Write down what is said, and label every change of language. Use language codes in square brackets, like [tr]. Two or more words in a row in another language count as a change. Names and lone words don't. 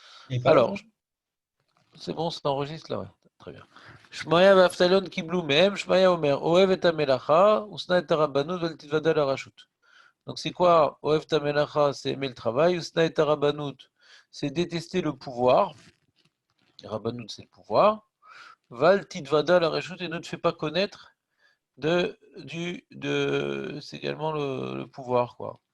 [fr] Il est pas là, Alors, non? c'est bon, ça enregistre là, ouais. Très bien. [he] שמעיה ואבטליון קיבלו מהם, שמעיה אומר, אוהב את המלאכה, ושנא את הרבנות, ואל תתודע לרשות. [fr] Donc c'est quoi? [he] אוהב את המלאכה, [fr] c'est aimer le travail, [he] ושנא את הרבנות, [fr] c'est détester le pouvoir. Rabanout, c'est le pouvoir. [he] ואל תתודע לרשות, [fr] et ne te fais pas connaître c'est également le pouvoir, quoi.